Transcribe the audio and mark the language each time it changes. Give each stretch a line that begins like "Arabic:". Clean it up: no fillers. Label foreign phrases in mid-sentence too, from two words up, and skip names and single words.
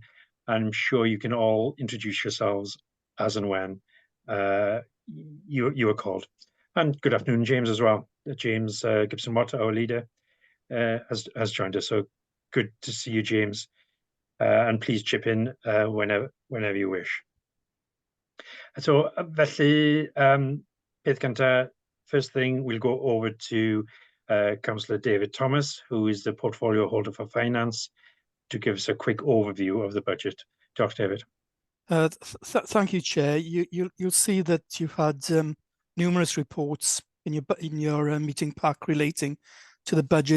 English: I'm sure you can all introduce yourselves as and when you are called. And good afternoon, James, as well. James Gibson-Watt, our leader, has joined us. So good to see you, James. And please chip in whenever you wish. So,
Welsh: felly, peth gynta,
English: first thing, we'll go over to Councillor David Thomas, who is the portfolio holder for finance, to give us a quick overview of the budget. Dr. David. Thank you, Chair. You'll see that you've had numerous reports in your meeting pack relating to the budget.